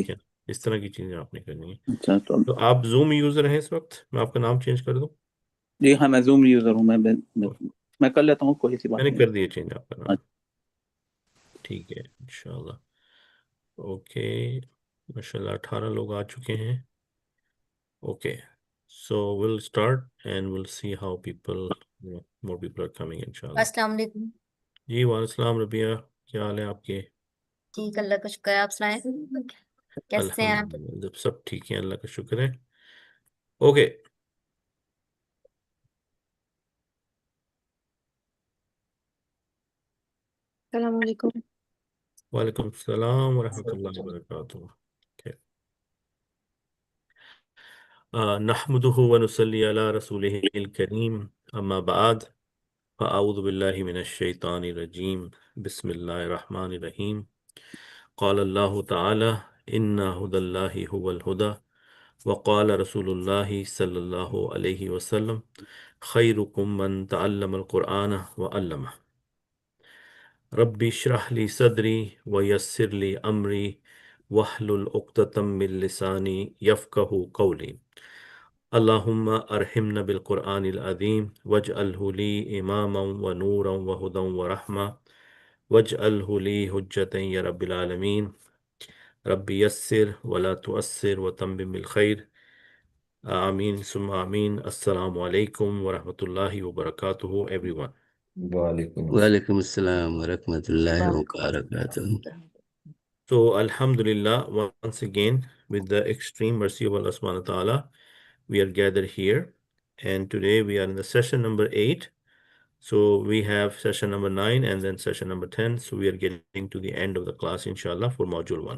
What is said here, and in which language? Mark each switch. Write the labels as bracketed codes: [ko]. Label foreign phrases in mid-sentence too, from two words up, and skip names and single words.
[ur] ٹھیک ہے، اس طرح کی چیزیں آپ نے کرنی ہے. اچھا تو آپ زوم یوزر ہیں اس وقت? میں آپ کا نام چینج کر دوں? جی ہاں، میں زوم یوزر ہوں. میں کر لیتا ہوں، کوئی سی بات میں نے نہیں. کر دیا چینج آپ کا نام. اچھا, ٹھیک ہے انشاءاللہ. اوکے، ماشاءاللہ 18 لوگ آ چکے ہیں. [en] OK, so we'll start and we'll see how people, more people are coming inshallah. [ar] السلام عليكم. [ur] جی وعلیکم ربیعہ، کیا حال ہے آپ کے? ٹھیک، اللہ کا شکر ہے۔ آپ سنائیں، کیسے ہیں آپ? الحمدللہ، جب سب ٹھیک ہے، اللہ کا شکر ہے. اوکے, [ar] السلام عليكم. وعليكم السلام ورحمة الله وبركاته. نحمده ونصلي على رسوله الكريم، أما بعد، فأعوذ بالله من الشيطان الرجيم، بسم الله الرحمن الرحيم. قال الله تعالى إن هدى الله هو الهدى وقال رسول الله صلى الله عليه وسلم خيركم من تعلم القرآن وعلمه. رب اشرح لي صدري ويسر لي أمري واحلل عقدة من لساني يفقهوا قولي. اللهم ارحمنا بالقرآن العظيم واجعله لي إماما ونورا وهدى ورحمة واجعله لي حجة يا رب العالمين. رب يسر ولا تعسر وتمم بالخير. آمين ثم آمين. السلام عليكم ورحمة الله وبركاته एवरीवन। وعليكم وعليكم السلام ورحمة الله وبركاته. [en] So Alhamdulillah, once again, with the extreme mercy of Allah [ar] سبحانه وتعالى, [en] we are gathered here. And today we are in the session number 8. So we have session number 9 and then session number 10. So we are getting to the end of the class, inshallah, for module 1.